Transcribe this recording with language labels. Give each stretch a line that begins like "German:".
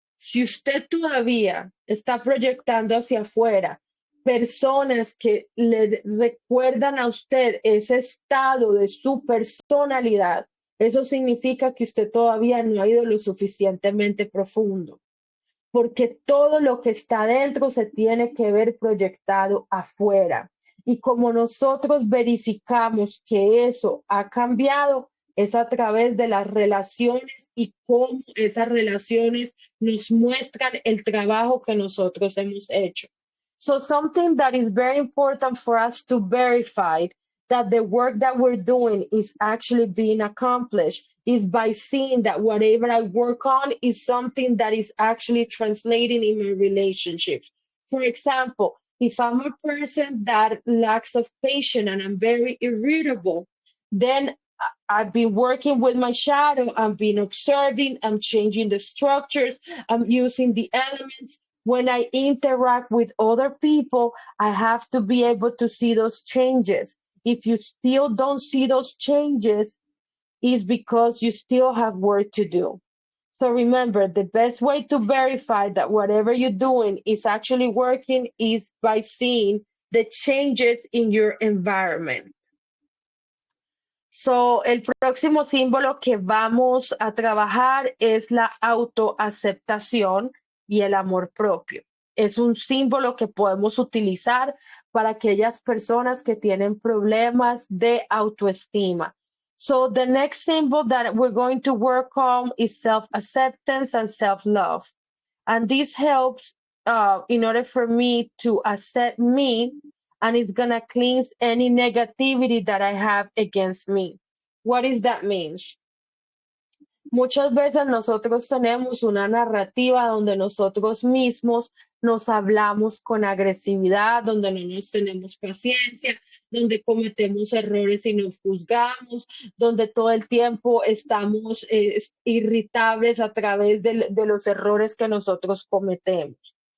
Spanish: Si usted todavía está proyectando hacia afuera personas que le recuerdan a usted ese estado de su personalidad, eso significa que usted todavía no ha ido lo suficientemente profundo, porque todo lo que está adentro se tiene que ver proyectado afuera. Y como nosotros verificamos que eso ha cambiado, es a través de las relaciones y cómo esas relaciones nos muestran el trabajo que nosotros hemos hecho.
English: So something that is very important for us to verify that the work that we're doing is actually being accomplished is by seeing that whatever I work on is something that is actually translating in my relationships. For example, if I'm a person that lacks of patience and I'm very irritable, then I've been working with my shadow, I've been observing, I'm changing the structures, I'm using the elements. When I interact with other people, I have to be able to see those changes. If you still don't see those changes, is because you still have work to do. So remember, the best way to verify that whatever you're doing is actually working is by seeing the changes in your environment.
Spanish: So, el próximo símbolo que vamos a trabajar es la autoaceptación y el amor propio. Es un símbolo que podemos utilizar para aquellas personas que tienen problemas de autoestima.
English: So the next symbol that we're going to work on is self-acceptance and self-love. And this helps in order for me to accept me, and it's going to cleanse any negativity that I have against me. What does that mean?
Spanish: Muchas veces nosotros tenemos una narrativa donde nosotros mismos nos hablamos con agresividad, donde no nos tenemos paciencia, donde cometemos errores y nos juzgamos, donde todo el tiempo estamos irritables a través de los errores que nosotros cometemos.